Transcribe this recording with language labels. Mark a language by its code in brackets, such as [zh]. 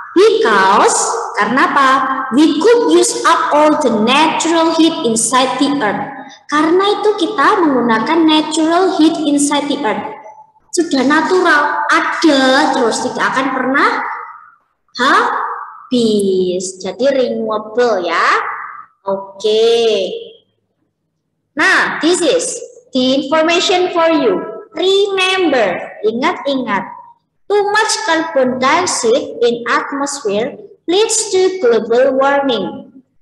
[en] Because [id] karena apa? [en] We could use up all the natural heat inside the earth. [id] Karena itu kita menggunakan [en] natural heat inside the earth. [id] Sudah natural, ada terus, tidak akan pernah habis. Jadi renewable ya. Oke. [en] Nah, this is the information for you. Remember, ingat-ingat, too much carbon dioxide in atmosphere leads to global warming.